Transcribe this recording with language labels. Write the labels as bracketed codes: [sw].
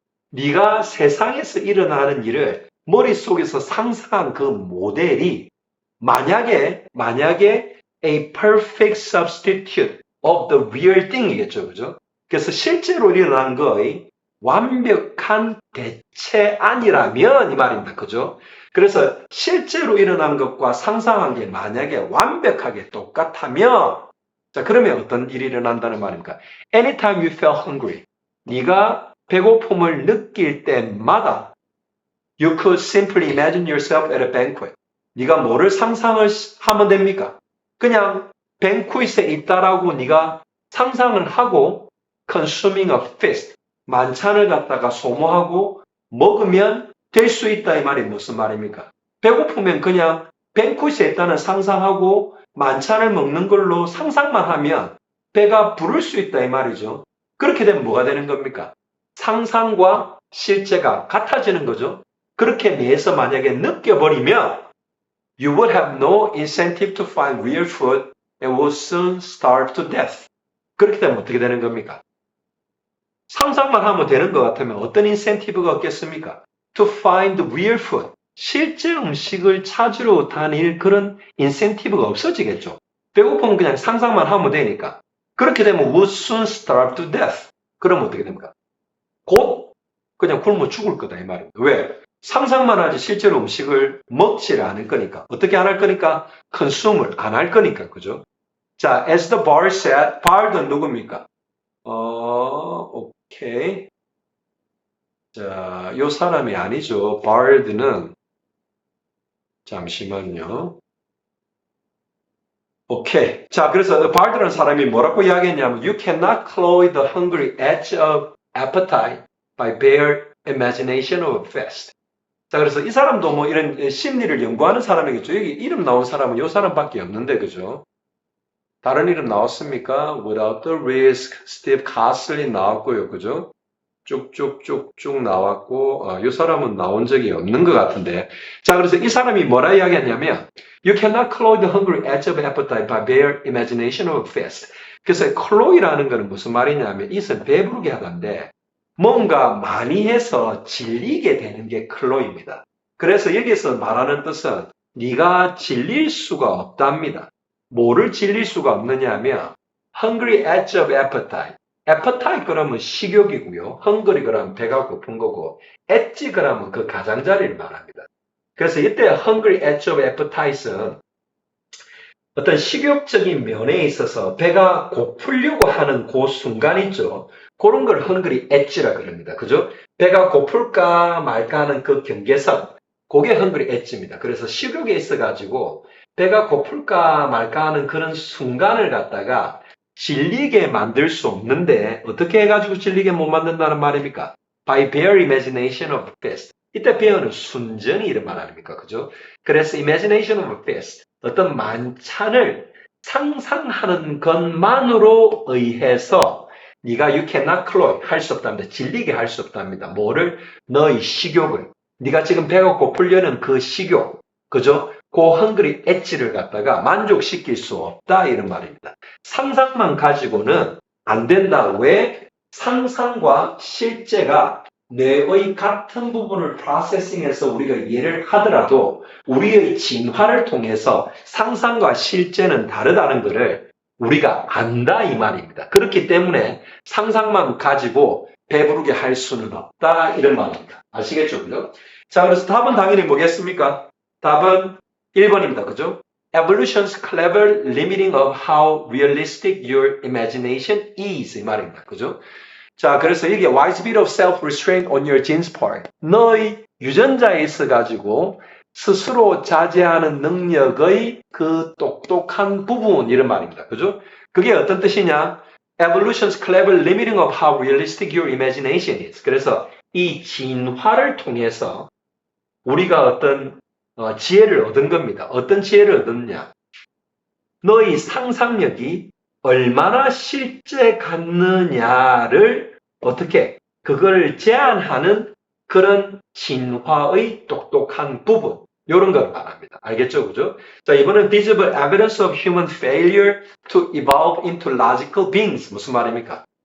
[ko] 네가 세상에서 일어나는 일을 머릿속에서 상상한 그 모델이 만약에 [en] a perfect substitute of the real thing [ko] 이겠죠, 그죠? 그래서 실제로 일어나는 거의 완벽한 대체아니라면 이 말입니다, 그죠? 그래서 실제로 일어난 것과 상상한 게 만약에 완벽하게 똑같다면, 자, 그러면 어떤 일이 일어난다는 말입니까? [en] Anytime you feel hungry, [ko] 네가 배고픔을 느낄 때마다 [en] you could simply imagine yourself at a banquet. [ko] 네가 뭐를 상상을 하면 됩니까? 그냥 뱅쿠잇에 있다라고 네가 상상을 하고 [en] consuming a feast, [ko] 만찬을 갖다가 소모하고 먹으면 될 수 있다 이 말이 무슨 말입니까? 배고프면 그냥 뱅쿠잇에 있다는 상상하고 만찬을 먹는 걸로 상상만 하면 배가 부를 수 있다 이 말이죠. 그렇게 되면 뭐가 되는 겁니까? 상상과 실제가 같아지는 거죠. 그렇게 뇌에서 만약에 느껴버리면 [en] you would have no incentive to find real food and would soon starve to death. [ko] 그렇게 되면 어떻게 되는 겁니까? 상상만 하면 되는 것 같으면 어떤 인센티브가 없겠습니까? [en] To find real food. [ko] 실제 음식을 찾으러 다닐 그런 인센티브가 없어지겠죠. 배고프면 그냥 상상만 하면 되니까. 그렇게 되면 [en] would soon starve to death. [ko] 그러면 어떻게 됩니까? 곧 그냥 굶어 죽을 거다 이 말입니다. 왜? 상상만 하지 실제로 음식을 먹지를 않을 거니까. 어떻게 안 할 거니까? consume을 안 할 거니까. 그죠? [en] 자, as the bar said, [ko] bar은 누굽니까? 오케이. 자, 요 사람이 아니죠. bard는 잠시만요. 오케이. 자, 그래서 bard라는 사람이 뭐라고 이야기했냐면 [en] You cannot cloy the hungry edge of appetite by bare imagination of a fast. [ko] 자, 그래서 이 사람도 뭐 이런 심리를 연구하는 사람이겠죠. 여기 이름 나온 사람은 요 사람밖에 없는데, 그죠? 다른 이름 나왔습니까? [en] Without the risk, Steve Casley [ko] 나왔고요, 그죠? 쭉쭉쭉쭉 나왔고, 이 사람은 나온 적이 없는 것 같은데. 자, 그래서 이 사람이 뭐라 이야기했냐면, [en] You cannot cloy the hungry edge of appetite by bare imagination of fast. [ko] 그래서 cloy라는 것은 무슨 말이냐면, 이것은 배부르게 하던데, 뭔가 많이 해서 질리게 되는 게 cloy입니다. 그래서 여기서 말하는 뜻은, 네가 질릴 수가 없답니다. 뭐를 질릴 수가 없느냐 하면, [en] hungry edge of appetite. [ko] appetite 그러면 식욕이고요. hungry 그러면 배가 고픈 거고, edge 그러면 그 가장자리를 말합니다. 그래서 이때 [en] hungry edge of appetite [ko] 은 어떤 식욕적인 면에 있어서 배가 고프려고 하는 그 순간 있죠. 그런 걸 hungry edge라 그럽니다. 그죠? 배가 고플까 말까 하는 그 경계선, 그게 hungry edge입니다. 그래서 식욕에 있어가지고 배가 고플까 말까 하는 그런 순간을 갖다가 질리게 만들 수 없는데 어떻게 해가지고 질리게 못 만든다는 말입니까? [en] By bare imagination of fast. [ko] 이때 bear는 순전히 이런 말 아닙니까? 그죠? [en] 그래서 imagination of fast. [ko] 어떤 만찬을 상상하는 것만으로 의해서 네가 [en] you cannot cloy [ko] 할 수 없답니다. 질리게 할 수 없답니다. 뭐를? 너의 식욕을. 네가 지금 배가 고프려는 그 식욕. 그죠? 그 hungry edge를 갖다가 만족시킬 수 없다 이런 말입니다. 상상만 가지고는 안 된다. 왜? 상상과 실제가 뇌의 같은 부분을 프로세싱해서 우리가 이해를 하더라도 우리의 진화를 통해서 상상과 실제는 다르다는 것을 우리가 안다 이 말입니다. 그렇기 때문에 상상만 가지고 배부르게 할 수는 없다 이런 말입니다. 아시겠죠? 그죠? 자, 그래서 답은 당연히 뭐겠습니까? 답은 1번입니다. 그죠? [en] Evolution's clever limiting of how realistic your imagination is [ko] 이 말입니다. 그죠? 자, 그래서 이게 [en] wise bit of self-restraint on your genes part. [ko] 너의 유전자에 있어가지고 스스로 자제하는 능력의 그 똑똑한 부분 이런 말입니다. 그죠? 그게 어떤 뜻이냐? [en] Evolution's clever limiting of how realistic your imagination is. [ko] 그래서 이 진화를 통해서 우리가 어떤 지혜를 얻은 겁니다. 어떤 지혜를 얻었냐? 너의 상상력이 얼마나 실제 같느냐를 어떻게 그걸 제한하는 그런 진화의 똑똑한 부분 이런 걸 말합니다. 알겠죠? 그죠? 자, 이번엔 [en] visible evidence of human failure to evolve into logical beings [ko] 무슨 말입니까?